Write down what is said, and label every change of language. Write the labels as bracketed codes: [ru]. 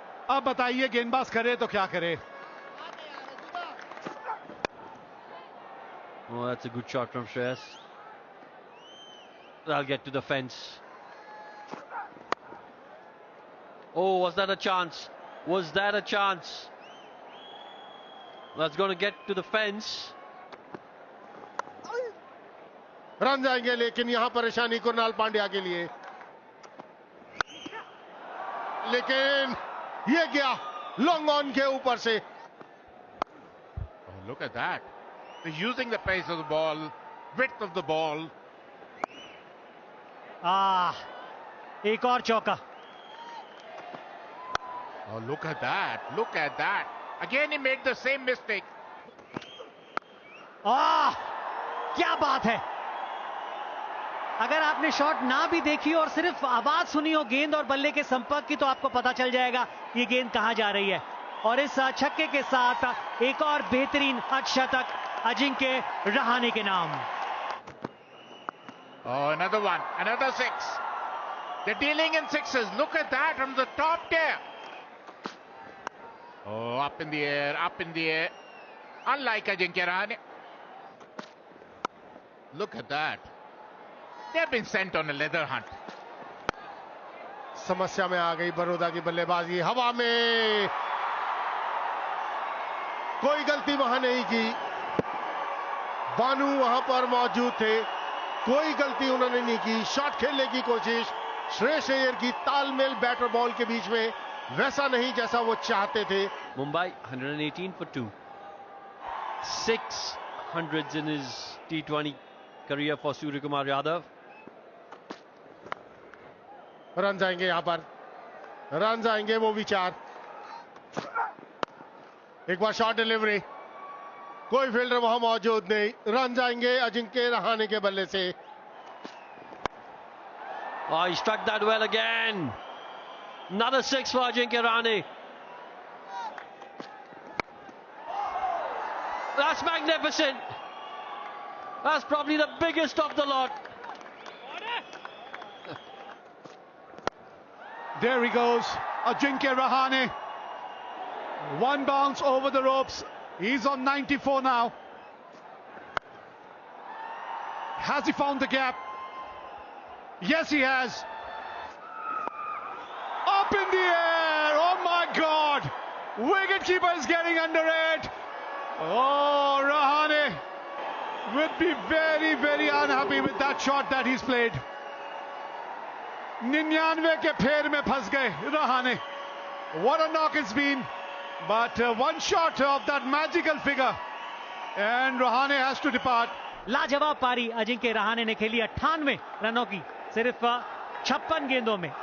[hi] अब बताइए गेंदबाज करे तो क्या करे. [en] Oh, that's a good shot from Shreyas. That'll get to the fence. Oh, was that a chance? Was that a chance? That's going to get to the fence. [hi] Run जाएंगे, लेकिन यहां परेशानी कुणाल पांड्या के लिए. लेकिन ये गया लॉन्ग ऑन के ऊपर से. [en] Oh, look at that. They're using the pace of the ball, width of the ball. [hi] एक और चौका. [en] Oh, look at that. Look at that. Again, he made the same mistake. [hi] क्या बात है. अगर आपने शॉट ना भी देखी और सिर्फ आवाज सुनी हो गेंद और बल्ले के संपर्क की, तो आपको पता चल जाएगा ये गेंद कहां जा रही है. और इस छक्के के साथ एक और बेहतरीन अर्धशतक अजिंक्य रहाणे के नाम. [en] Oh, another one. Another 6. They're dealing in 6s. Look at that from the top there. Oh, up in the air, up in the air. Unlike Ajinkya Rahane. Look at that. They've been sent on a leather hunt. [hi] समस्या में आ गई बड़ौदा की बल्लेबाजी. हवा में कोई गलती वहां नहीं की. बानू वहां पर मौजूद थे, कोई गलती उन्होंने नहीं की. शॉट खेलने की कोशिश. श्रेयस अय्यर की तालमेल बैटर बॉल के बीच में वैसा नहीं जैसा वो चाहते थे. [en] Mumbai 118 for 2. 600s in his T20 career for Surya Kumar Yadav. [hi] Run जाएंगे यहां पर, रन जाएंगे वो विचार. एक बार शॉट डिलीवरी, कोई फील्डर वहां मौजूद नहीं. रन जाएंगे अजिंक्य रहाणे के बल्ले से. [en] Oh, he struck that well again. Another 6 for Ajinkya Rahane. That's magnificent. That's probably the biggest of the lot. There he goes, Ajinkya Rahane. One bounce over the ropes. He's on 94 now. Has he found the gap? Yes, he has. Up in the air. Oh my God. Wicketkeeper is getting under it. Oh, Rahane would be very, very unhappy with that shot that he's played. [hi] 99 के फेर में फंस गए Rahane. [en] What a knock it's been. But one shot of that magical figure and Rahane has to depart. [hi] लाजवाब पारी अजिंक्य रहाणे ने खेली 98 रनों की सिर्फ 56 गेंदों में.